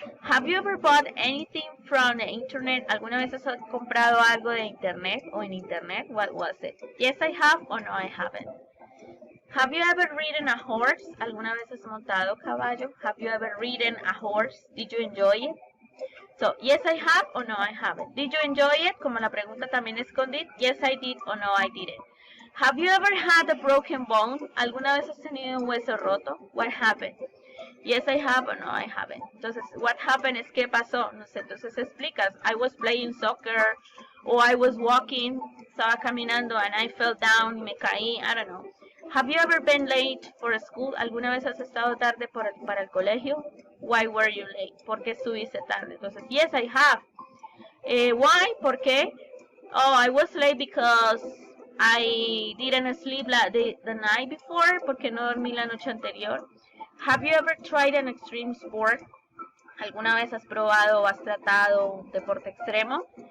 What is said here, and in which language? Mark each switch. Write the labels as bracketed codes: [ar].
[en] Have you ever bought anything from the internet? [es] ¿Alguna vez has comprado algo de internet o en internet? [en] What was it? Yes, I have or no, I haven't. Have you ever ridden a horse? [es] ¿Alguna vez has montado caballo? [en] Have you ever ridden a horse? Did you enjoy it? So, yes, I have or no, I haven't. Did you enjoy it? [es] Como la pregunta también es con did. [en] Yes, I did or no, I didn't. Have you ever had a broken bone? [es] ¿Alguna vez has tenido un hueso roto? [en] What happened? Yes, I have or no, I haven't. [es] Entonces, [en] what happened [es] es qué pasó. No sé, entonces explicas. [en] I was playing soccer or I was walking, [es] estaba caminando [en] and I fell down [es] y me caí. [en] I don't know. Have you ever been late for school? [es] ¿Alguna vez has estado tarde para el colegio? [en] Why were you late? [es] ¿Por qué estuviste tarde? Entonces, [en] yes, I have. Why? [es] ¿Por qué? [en] Oh, I was late because I didn't sleep the night before, [es] porque no dormí la noche anterior. [en] Have you ever tried an extreme sport? [es] ¿Alguna vez has probado o has tratado un deporte extremo?